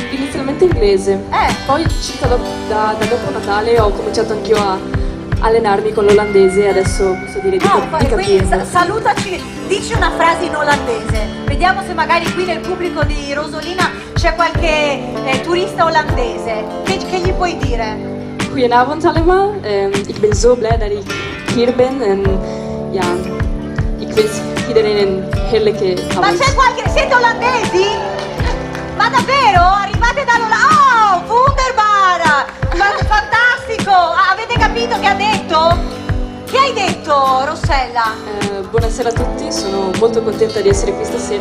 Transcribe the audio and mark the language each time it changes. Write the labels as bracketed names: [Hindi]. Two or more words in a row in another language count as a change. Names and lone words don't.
[Italian] Inizialmente inglese, poi circa da dopo Natale ho cominciato anch'io a allenarmi con l'olandese e adesso posso dire di quindi capirlo. salutaci, dici una frase in olandese. Vediamo se magari qui nel pubblico di Rosolina c'è qualche turista olandese. Che gli puoi dire? [Dutch] Goedenavond allemaal. Ik ben zo blij dat ik hier ben en ja, ik wens iedereen een heerlijke [Italian] Ma [Dutch] avond. [Italian] c'è qualche... Siete olandesi? Ma davvero? Arrivate dall'Olanda? Oh, wunderbar! Fantastico! Ah, avete capito che ha detto? Che hai detto, Rossella? Buonasera a tutti, sono molto contenta di essere qui stasera.